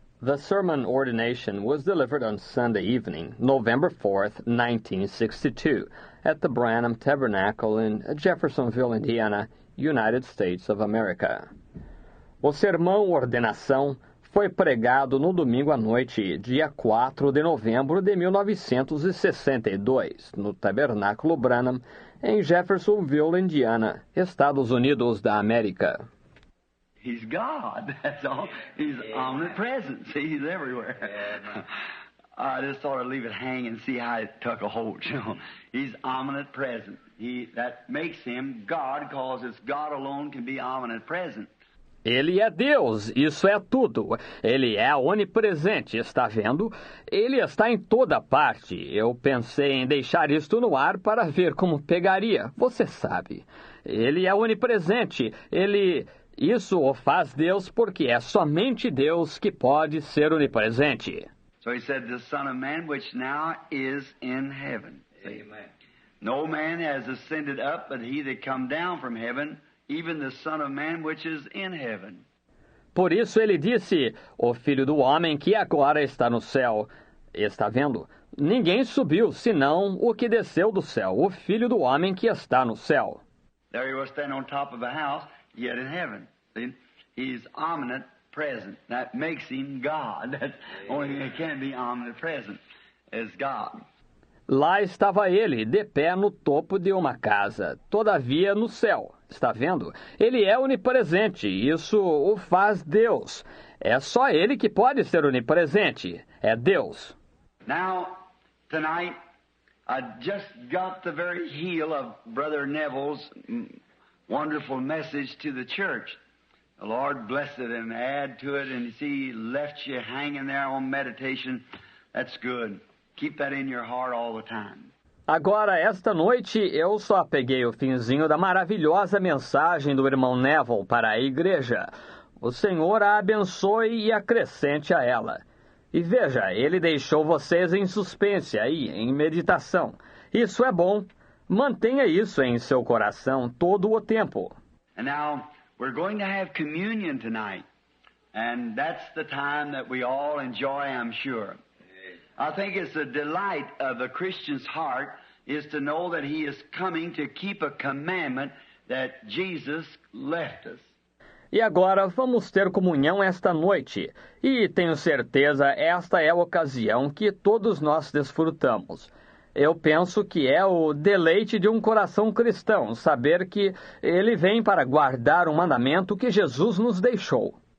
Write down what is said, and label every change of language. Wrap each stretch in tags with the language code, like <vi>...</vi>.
<en>The sermon ordination was delivered on Sunday evening, November 4th, 1962, at the Branham Tabernacle in Jeffersonville, Indiana, United States of America.</en> <pt>O sermão Ordenação foi pregado no domingo à noite, dia 4 de novembro de 1962, no Tabernáculo Branham, em Jeffersonville, Indiana, Estados Unidos da América.</pt> <en>He's God, that's all. He's omnipresent. See, He's everywhere. I just thought I'd leave it hang and see how it took a hold, you know. He's omnipresent. That makes Him God, because it's God alone can be omnipresent.</en> <pt>Ele é Deus, isso é tudo. Ele é onipresente, está vendo? Ele está em toda parte. Eu pensei em deixar isto no ar para ver como pegaria, você sabe. Ele é onipresente, Isso o faz Deus porque é somente Deus que pode ser onipresente.</pt> <en>So He said, the Son of Man, which now is in heaven. Amen. No man has ascended up, but He that come down from heaven, even the Son of Man, which is in heaven.</en> <pt>Por isso ele disse, o Filho do Homem que agora está no céu. Está vendo? Ninguém subiu, senão o que desceu do céu, o Filho do Homem que está no céu.</pt> <en>There He was standing on top of a house, yet in heaven. See? He's omnipresent. That makes Him God. That's the only thing that can be omnipresent is God.</en> <pt>Lá estava ele, de pé no topo de uma casa, todavia no céu. Está vendo? Ele é onipresente, isso o faz Deus. É só ele que pode ser onipresente, é Deus.</pt> <en>Now, tonight, I just got the very heel of Brother Neville's wonderful message to the church. The Lord bless it and add to it, and you see, He left you hanging there on meditation. That's good. Keep that in your heart all the time.</en> <pt>Agora, esta noite, eu só peguei o finzinho da maravilhosa mensagem do irmão Neville para a igreja. O Senhor a abençoe e acrescente a ela. E veja, Ele deixou vocês em suspense aí, em meditação. Isso é bom. Mantenha isso em seu coração todo o tempo.</pt> <en>And now, we're going to have communion tonight. And that's the time that we all enjoy, I'm sure. I think it's a delight of the Christian's heart is to know that he is coming to keep a commandment that Jesus left us.</en> <pt>E agora vamos ter comunhão esta noite. E tenho certeza esta é a ocasião que todos nós desfrutamos. Eu penso que é o deleite de um coração cristão saber que ele vem para guardar um mandamento que Jesus nos deixou.</pt>